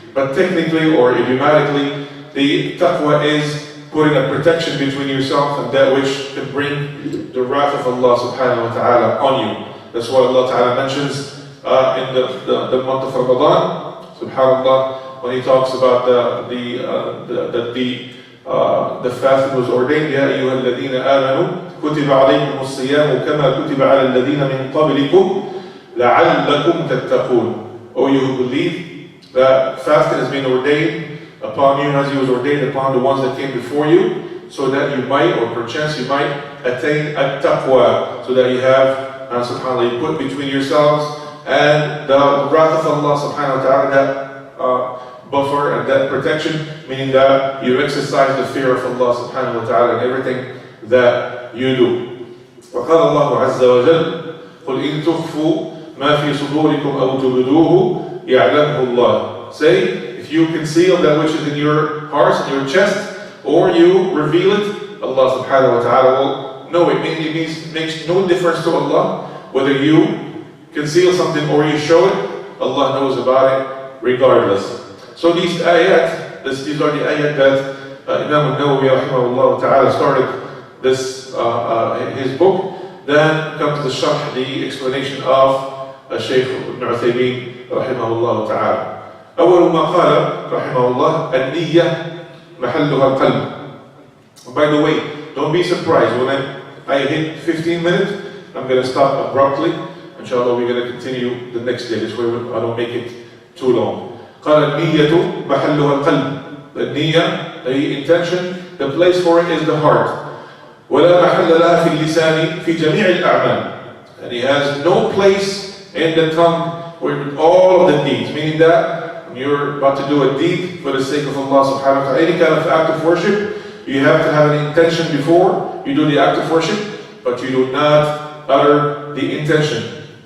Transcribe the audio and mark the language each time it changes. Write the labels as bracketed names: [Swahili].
[English] But technically or idiomatically, the taqwa is putting a protection between yourself and that which can bring the wrath of Allah subhanahu wa ta'ala on you. That's what Allah ta'ala mentions in the month of Ramadan, subhanallah, when He talks about the fasting was ordained. [Arabic] يا أيها الذين آمنوا كتب عليكم الصيام كما كتب على الذين من قبلكم لعلكم تتقون. [English] O you who believe, that fasting has been ordained upon you as He was ordained upon the ones that came before you, so that you might, or perchance you might, attain at-taqwa, so that you have, subhanAllah, you put between yourselves and the wrath of Allah subhanahu wa ta'ala, that buffer and that protection, meaning that you exercise the fear of Allah subhanahu wa ta'ala in everything that you do. [Arabic] وقال الله عز وجل قل إن تخفوا ما في صدوركم أو تبدوه يعلمه الله. [English] Say, if you conceal that which is in your hearts and your chest, or you reveal it, Allah subhanahu wa ta'ala will know it. Meaning it makes no difference to Allah whether you conceal something or you show it. Allah knows about it regardless. So these ayat, these are the ayat that Imam al-Nawawi rahimahullah ta'ala started this his book. Then comes the sharh, the explanation of Shaykh ibn Uthaymin rahimahullah ta'ala. [Arabic] أول ما قال رحمه الله النية محلها القلب. [English] By the way, don't be surprised when I hit 15 minutes, I'm going to stop abruptly. Inshallah, we're going to continue the next day. This way I don't make it too long. [Arabic] قال النية محلها القلب. [English] The niyyah, the intention, the place for it is the heart. [Arabic] ولا محل لها في اللسان في جميع الأعمال. [English] And he has no place in the tongue with all of the deeds. Meaning that when you're about to do a deed for the sake of Allah subhanahu wa ta'ala, any kind of act of worship, you have to have an intention before you do the act of worship, but you do not utter the intention.